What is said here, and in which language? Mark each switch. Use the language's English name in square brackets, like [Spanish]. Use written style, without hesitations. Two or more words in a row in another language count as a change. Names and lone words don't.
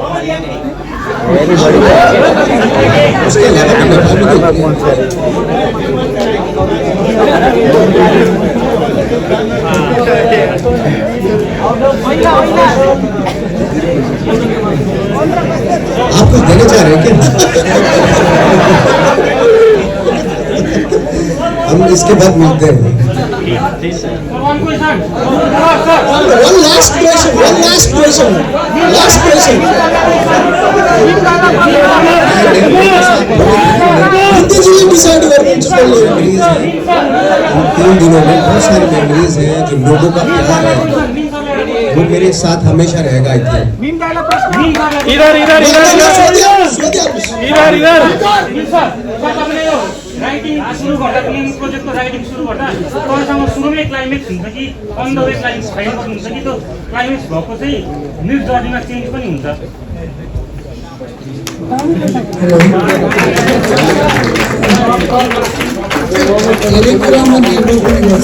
[Hindi] उसके अलावा भी नेपाल में आप कुछ देना चाह रहे हैं क्या? हम इसके बाद मिलते हैं। [English] One last question. [Nepali] जी डिसाइड करनुहुन्छ पहले। [Hindi] 3 दिनों में बहुत सारी मेमोरीज हैं, जो लोगों का प्यार है वो मेरे साथ हमेशा रहेगा। [English] I think [Nepali] इधर राइटिङ सुरु गर्दा फिल्म प्रोजेक्टको राइटिङ सुरु गर्दा तपाईँसँग सुरुमै क्लाइमेक्स हुन्छ कि [English] on the way climax final [Nepali] हुन्छ कि त्यो क्लाइमेक्स भएको चाहिँ न्युज जर्नीमा चेन्ज पनि हुन्छ? धेरै कुरामा निर्भर पनि गर्छ।